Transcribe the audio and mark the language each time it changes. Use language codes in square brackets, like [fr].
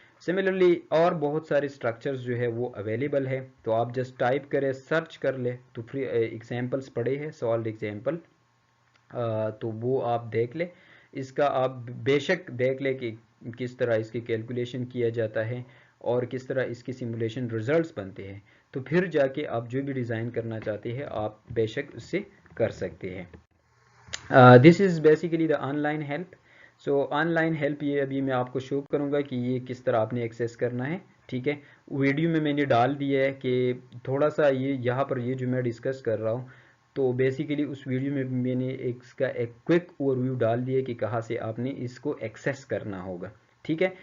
[ur] Similarly اور بہت سارے اسٹرکچرز جو ہے وہ اویلیبل ہے، تو آپ جسٹ ٹائپ کریں، سرچ کر لیں، تو فری ایگزامپلس پڑے ہیں، سالوڈ ایگزامپل، تو وہ آپ دیکھ لیں. اس کا آپ بے شک دیکھ لیں کہ کس طرح اس کی کیلکولیشن کیا جاتا ہے اور کس طرح اس کی سیمولیشن ریزلٹس بنتے ہیں. تو پھر جا کے آپ جو بھی ڈیزائن کرنا چاہتے ہیں آپ بے شک اس سے کر سکتے ہیں. [en] This is basically the online help. So online help [ur] یہ ابھی میں آپ کو شو کروں گا کہ یہ کس طرح آپ نے ایکسیس کرنا ہے، ٹھیک ہے. ویڈیو میں نے ڈال دیا ہے کہ تھوڑا سا یہاں پر یہ جو میں ڈسکس کر رہا ہوں، تو بیسیکلی اس ویڈیو میں نے اس کا ایک کوئک اوور ویو ڈال دیا کہ کہاں سے آپ نے اس کو ایکسیس کرنا ہوگا، ٹھیک ہے.